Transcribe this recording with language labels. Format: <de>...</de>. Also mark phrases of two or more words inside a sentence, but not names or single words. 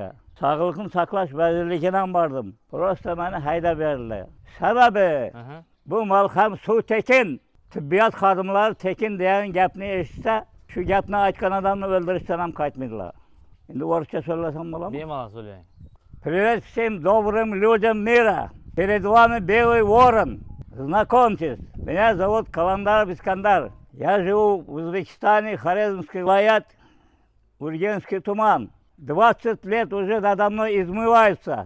<uz>Sog'liqni saqlash vazirligidan bordim. Prosta meni haydab berdilar. Sababi bu malham suv tekin. Tibbiyot xodimlari tekin degan gapni eshitsa, shu gapni aytgan odamni o'ldirishdan ham qaytmaydilar. Endi o'ruscha so'zlasam bo'ladimi? Bemalol so'zlang.</uz> <ru>Привет всем добрым людям мира. Перед вами белый ворон. Знакомьтесь, меня зовут Каландар Искандар. Я живу в Узбекистане, Хорезмский вилаят, Ургенский туман. 20 лет уже надо мной измываются.</ru>